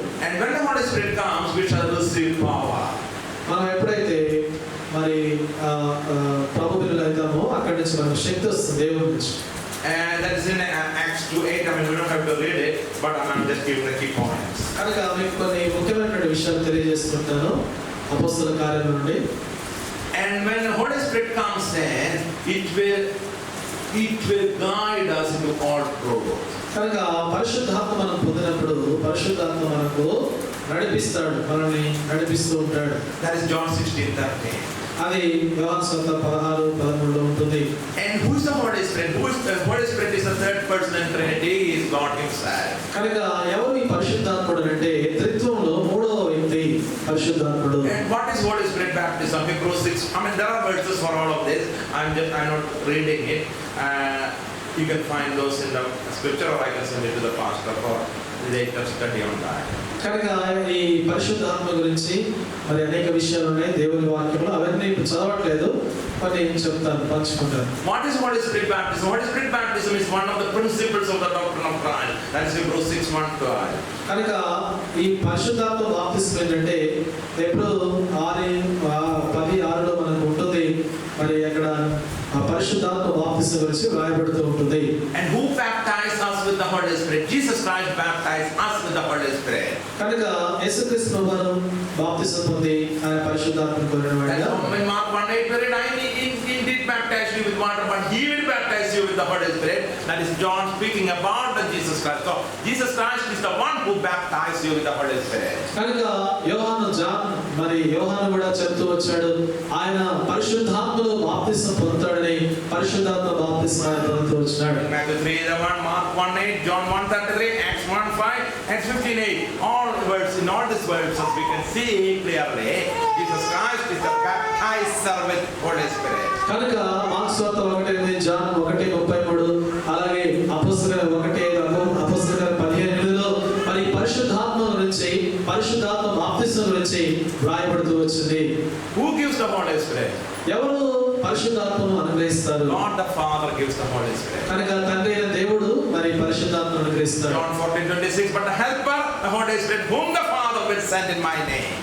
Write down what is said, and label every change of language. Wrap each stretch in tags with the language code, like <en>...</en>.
<en>And when the Holy Spirit comes, we shall receive power.</en> <te>మనం ఎప్పుడైతే మరి ప్రభు బిడ్డలు అవుతామో అక్కడి నుంచి మనకు శక్తి వస్తుంది దేవుడి నుంచి.</te> <en>And that is in Acts 2:8. I mean, we don't have to read it, but I'm just giving the key points.</en> <te>కనుక మీకు కొన్ని ముఖ్యమైనటువంటి విషయాలు తెలియజేస్తుంటాను అపొస్తలుల కార్యాల నుండి.</te> <en>And when the Holy Spirit comes in, it will guide us into all truth.</en> <te>కనుక పరిశుద్ధాత్మ మనం పొందినప్పుడు పరిశుద్ధాత్మ మనకు నడిపిస్తాడు, మనల్ని నడిపిస్తూ ఉంటాడు.</te> <en>That is John 16:13.</en> <te>అది యోహాను సువార్త 16:13 ఉంటుంది.</te> <en>And who is the Holy Spirit? The Holy Spirit is the third person in Trinity. He is God Himself.</en> <te>కనుక ఎవరు ఈ పరిశుద్ధాత్ముడు అంటే త్రిత్వంలో మూడవ వ్యక్తి పరిశుద్ధాత్ముడు.</te> <en>And what is Holy Spirit baptism? Hebrews 6. I mean, there are verses for all of this. I'm not reading it. You can find those in the scripture, or I can send it to the pastor for later study on that.</en> <te>కనుక ఈ పరిశుద్ధాత్మ గురించి మరి అనేక విషయాలు ఉన్నాయి దేవుని వాక్యంలో, అవన్నీ ఇప్పుడు చదవట్లేదు, మరి నేను చెప్తాను, పంచుకుంటాను.</te> <en>What is Holy Spirit baptism? Holy Spirit baptism is one of the principles of the doctrine of Christ. That is Hebrews 6:1-12.</en> <te>కనుక ఈ పరిశుద్ధాత్మ బాప్తిస్మం ఏంటంటే ఎప్పుడు 6:10-6లో మనకు ఉంటుంది. మరి అక్కడ ఆ పరిశుద్ధాత్మ బాప్తిస్మం గురించి వ్రాయబడుతూ ఉంటుంది.</te> <en>And who baptized us with the Holy Spirit? Jesus Christ baptized us with the Holy Spirit.</en> <te>కనుక యేసుక్రీస్తు ప్రభువు బాప్తిస్మం పొంది ఆయన పరిశుద్ధాత్మను పొందినవాడుగా.</te> <en>In Mark 1:8 we read, he did baptize you with water, but he will baptize you with the Holy Spirit. That is John speaking about the Jesus Christ. So Jesus Christ is the one who baptized you with the Holy Spirit.</en> <te>కనుక యోహాను కూడా చెప్తూ వచ్చాడు, ఆయన పరిశుద్ధాత్మలో బాప్తిస్మం పొందుతాడని, పరిశుద్ధాత్మ బాప్తిస్మం ఆయన పొందుతూ వచ్చాడు.</te> <en>Matthew 3:1, Mark 1:8, John 1:33, Acts 1:5, Acts 15:8. All words, in all these verses we can see clearly Jesus Christ is the baptizer with Holy Spirit.</en> <te>కనుక మార్కు సువార్త 1:8, జాన్ 1:33, అలాగే అపొస్తలుల 1:5, అపొస్తలుల 15:8లో మరి పరిశుద్ధాత్మ గురించి, పరిశుద్ధాత్మ బాప్తిస్మం గురించి వ్రాయబడుతూ వచ్చింది.</te> <en>Who gives the Holy Spirit?</en> <te>ఎవరు పరిశుద్ధాత్మను అనుగ్రహిస్తారు?</te> <en>God the Father gives the Holy Spirit.</en> <te>కనుక తండ్రి అయిన దేవుడు మరి పరిశుద్ధాత్మను అనుగ్రహిస్తాడు.</te> <en>John 14:26, but the helper, the Holy Spirit, whom the Father will send in my name.</en>